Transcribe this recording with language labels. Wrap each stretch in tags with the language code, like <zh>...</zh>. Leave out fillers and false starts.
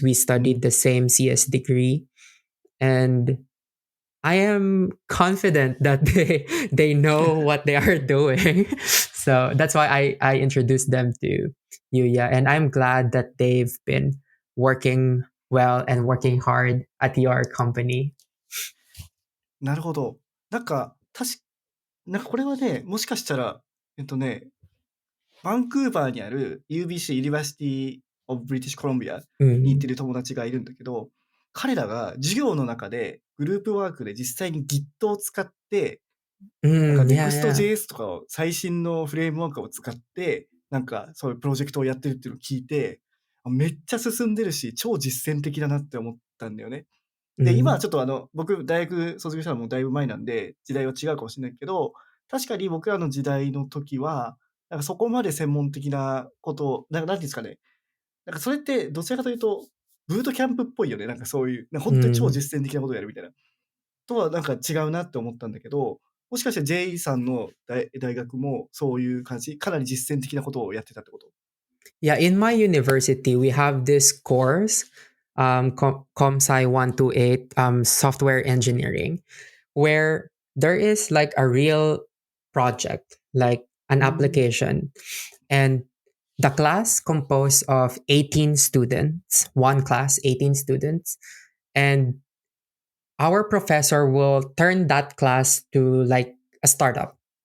<en>We studied the same CS degree, and I am confident that they know what they are doing. So that's why I introduced them to Yuya, and I'm glad that they've been working well and working hard at your company.</en> <ja>なるほど。なんかこれはね、もしかしたら、バンクーバーにある UBC、ユニバーシティ・オブ・ブリティッシュ・コロンビアに行ってる友達がいるんだけど、彼らが授業の中でグループワークで実際に Git を使って、なんか Next.js とかを最新のフレームワークを使って、なんかそういうプロジェクトをやってるっていうのを聞いて、めっちゃ進んでるし、超実践的だなって思ったんだよね。で、今はちょっと僕、大学卒業したのもだいぶ前なんで、時代は違うかもしれないけど、確かに僕らの時代の時は、なんかそこまで専門的なことを、なんていうんですかね。なんかそれってどちらかというと、ブートキャンプっぽいよね。なんかそういう、本当に超実践的なことをやるみたいな。とはなんか違うなって思ったんだけど、もしかして J さんの大学もそういう感じ、かなり実践的なことをやってたってこと？</ja> <en>Yeah, in my university, we have this course, ComSci 128, software engineering, where there is like a real project, like an application, and the class composed of 18 students, one class, 18 students, and our professor will turn that class to like a startup.</en>